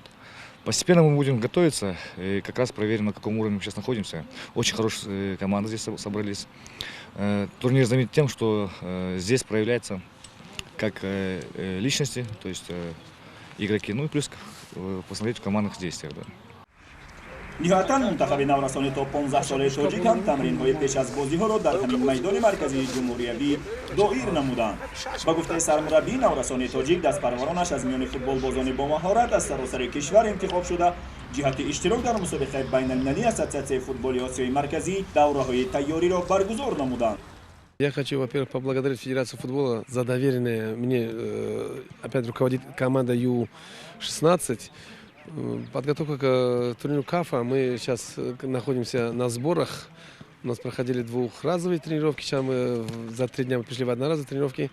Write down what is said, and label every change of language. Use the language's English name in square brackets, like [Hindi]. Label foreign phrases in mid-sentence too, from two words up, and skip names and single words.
[Russian] Постепенно мы будем готовиться, и как раз проверим, на каком уровне мы сейчас находимся. Очень хорошие команды здесь собрались. Турнир знаменит тем, что здесь проявляются как личности, то есть игроки, ну и плюс посмотреть в командных действиях. Да. [Tajik] نهایتاً منتخب نورسان تا 15 ساله تاجیک هم تمرین‌های پیش از بازی‌ها را در همین میدان مرکزی جمهوریوی دایر نمودند. با گفته سرمربی نورسان تاجیک دستپرورانش از میان فوتبال بازان با مهارت از سراسر کشور انتخاب شده جهت اشتراک در مسابقه بین المللی اساسیاسیون فوتبال آسیای مرکزی دوره‌های تیاری را برگزار نمودند. [Russian] Я хочу, во-первых, поблагодарить Федерацию футбола за доверенное мне, опять руководит команда Ю-16. Подготовка к турниру КАФа. Мы сейчас находимся на сборах. У нас проходили двухразовые тренировки. Сейчас мы за 3 дня пришли в одноразовые тренировки.